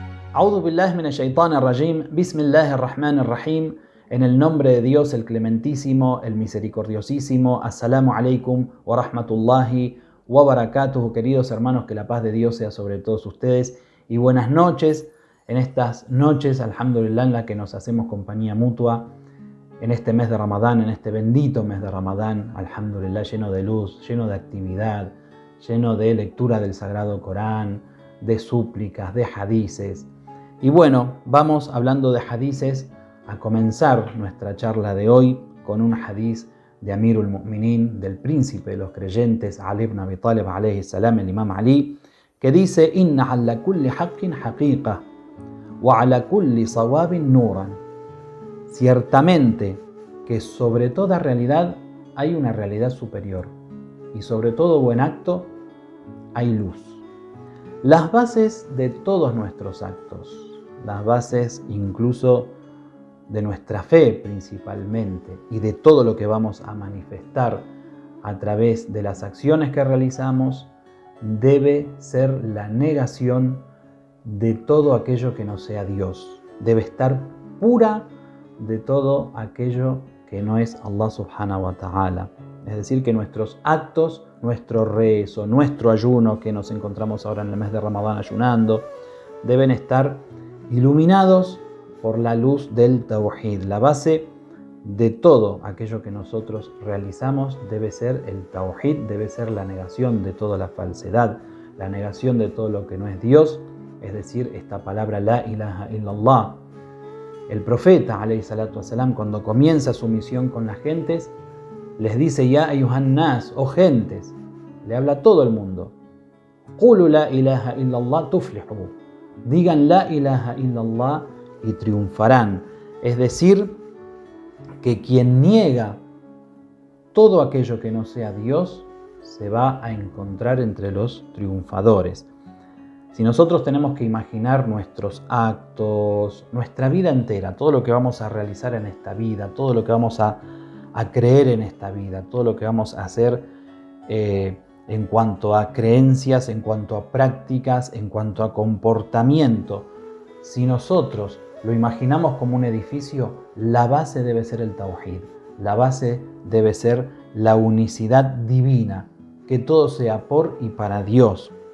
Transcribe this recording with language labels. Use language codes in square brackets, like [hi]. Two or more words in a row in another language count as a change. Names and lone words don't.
[ar] أعوذ بالله من الشيطان الرجيم بسم الله الرحمن الرحيم. [es] En el nombre de Dios, el clementísimo, el misericordiosísimo. [ar] السلام عليكم ورحمة الله وبركاته. [es] Queridos hermanos, que la paz de Dios sea sobre todos ustedes. Y buenas noches. En estas noches, alhamdulillah, en la que nos hacemos compañía mutua. En este mes de Ramadán, en este bendito mes de Ramadán, alhamdulillah, lleno de luz, lleno de actividad, lleno de lectura del Sagrado Corán, de súplicas, de hadices. Y bueno, vamos hablando de hadices a comenzar nuestra charla de hoy con un hadiz de [ar] أمير المؤمنين, [es] del príncipe de los creyentes, Ali ibn Abi Talib [ar] عليه السلام, [es] el Imam Ali, que dice: [ar] إن على كل حق حقيقة وعلى كل صواب نورا. [es] Ciertamente que sobre toda realidad hay una realidad superior y sobre todo buen acto hay luz. Las bases de todos nuestros actos, las bases incluso de nuestra fe principalmente y de todo lo que vamos a manifestar a través de las acciones que realizamos, debe ser la negación de todo aquello que no sea Dios. Debe estar pura de todo aquello que no es Allah [ar] سبحانه وتعالى. [es] Es decir, que nuestros actos, nuestro rezo, nuestro ayuno, que nos encontramos ahora en el mes de Ramadán ayunando, deben estar iluminados por la luz del Tawhid. La base de todo aquello que nosotros realizamos debe ser el Tawhid, debe ser la negación de toda la falsedad, la negación de todo lo que no es Dios, es decir, esta palabra [ar] لا إله إلا الله. [es] El profeta, [ar] عليه الصلاة والسلام, [es] cuando comienza su misión con las gentes, les dice: [ar] يا أيها الناس, [es] oh gentes, le habla a todo el mundo. [ar] قولوا لا إله إلا الله تفلحوا. [es] Digan [ar] لا إله إلا الله [es] y triunfarán. Es decir, que quien niega todo aquello que no sea Dios se va a encontrar entre los triunfadores. Si nosotros tenemos que imaginar nuestros actos, nuestra vida entera, todo lo que vamos a realizar en esta vida, todo lo que vamos a creer en esta vida, todo lo que vamos a hacer en cuanto a creencias, en cuanto a prácticas, en cuanto a comportamiento, si nosotros lo imaginamos como un edificio, la base debe ser el Tawhid, la base debe ser la unicidad divina, que todo sea por y para Dios.